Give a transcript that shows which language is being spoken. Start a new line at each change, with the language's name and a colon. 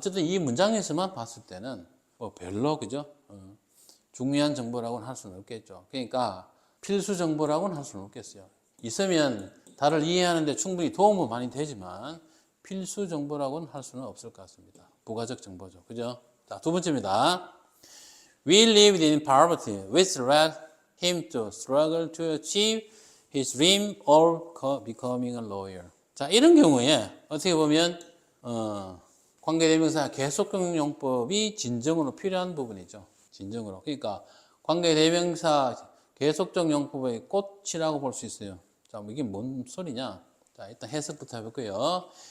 Korean: 어쨌든 이 문장에서만 봤을 때는 뭐 별로 그죠? 중요한 정보라고는 할 수는 없겠죠. 그러니까 필수 정보라고는 할 수는 없겠어요. 있으면 달을 이해하는데 충분히 도움은 많이 되지만 필수 정보라고는 할 수는 없을 것 같습니다. 부가적 정보죠. 그죠? 자, 두 번째입니다.
English: We lived in poverty, which led him to struggle to achieve his dream of becoming a lawyer.
Korean: 자, 이런 경우에 어떻게 보면 관계대명사 계속적 용법이 진정으로 필요한 부분이죠. 진정으로. 그러니까 관계대명사 계속적 용법의 꽃이라고 볼 수 있어요. 자, 이게 뭔 소리냐? 자, 일단 해석부터 해볼게요.